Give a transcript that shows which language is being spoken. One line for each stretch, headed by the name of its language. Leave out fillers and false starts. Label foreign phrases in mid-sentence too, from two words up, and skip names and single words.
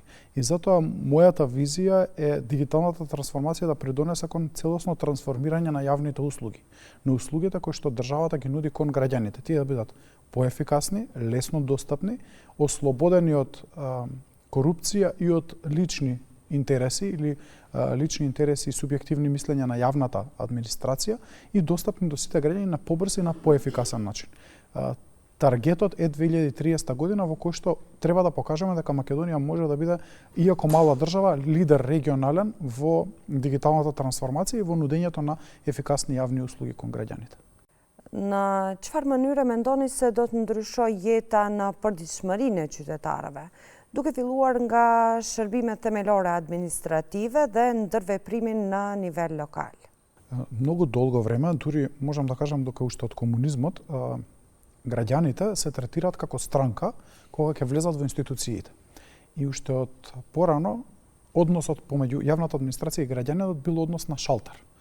Macedonian: И затоа мојата визија е дигиталната трансформација да придонесе кон целосно трансформирање на јавните услуги, на услугите кои што државата ги нуди кон граѓаните, тие да бидат поефикасни, лесно достапни, ослободени од корупција и од лични интереси или лични интереси и субјективни мислења на јавната администрација и достапни до сите граѓани на побрз и на поефикасен начин. Таргетот е 2030 година во кој што треба да покажеме дека Македонија може да биде, иако мала држава, лидер регионален во дигиталната трансформација и во нудењето на ефикасни јавни услуги кон граѓаните.
Albanian: Në çfarë mënyre mendoni se do të ndryshojë jeta në përditshmërinë e qytetarëve, duke filluar nga shërbimet themelore administrative dhe ndërveprimin në nivel lokal?
Macedonian: Многу долго време, дури можам да кажам дека уште од комунизмот, граѓаните се третираат како странка кога ќе влезат во институциите. И уште од порано односот помеѓу јавната администрација и граѓанинот бил однос на шалтер.